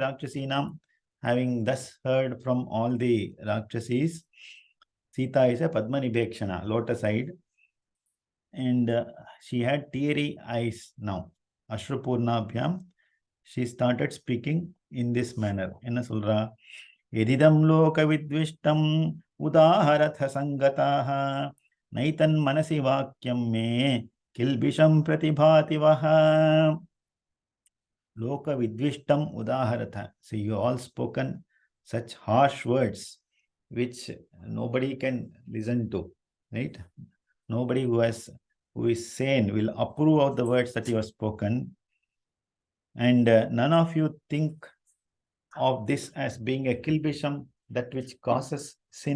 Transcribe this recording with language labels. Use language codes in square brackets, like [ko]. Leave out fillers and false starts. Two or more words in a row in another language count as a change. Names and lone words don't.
[sa] Rakshasinam, [en] having thus heard from all the Rakshasis, Sita is a [sa] पद्मनि भेक्षणा, [en] lotus-eyed, and she had teary eyes now. Ashrupurnabhyam, she started speaking in this manner. [ta] என்ன சொல்ற? [sa] एदिदम् लोक विद्विष्टम् उदाहरथ सङ्गताः नैतन् मनसि वाक्यं मे किल्बिषं प्रतिभाति वः. लोक विद्विष्टम् उदाहरथ. [en] So you all spoken such harsh words which nobody can listen to, right? Nobody who is sane will approve of the words that you have spoken. And none of you think of this as being a kilbisham, that which causes sin.